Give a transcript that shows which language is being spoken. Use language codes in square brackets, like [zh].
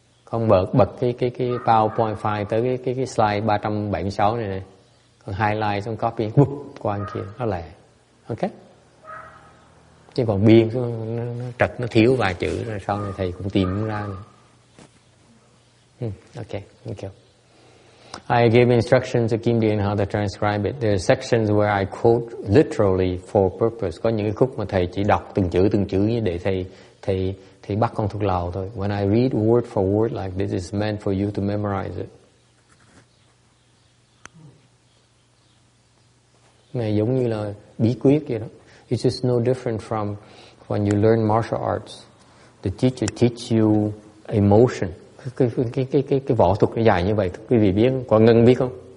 [vi] Con bật cái PowerPoint file tới cái slide 376 này này. Con highlight xong copy qua anh kia, nó lẹ. Ok? Chứ còn biên nó trật, nó thiếu vài chữ rồi sau này thầy cũng tìm ra nữa. [en] Okay, thank you. I gave instructions to Kim Dean how to transcribe it. There are sections where I quote literally for purpose. [vi] Có những cái khúc mà thầy chỉ đọc từng chữ như để thầy bắt con thuộc lòng thôi. [en] When I read word for word like this, it's meant for you to memorize it. [vi] Này giống như là bí quyết vậy đó. [en] It's just no different from when you learn martial arts. The teacher teach you a motion. [vi] Cái võ thuật nó dài như vậy, quý vị biết, còn Ngân biết không?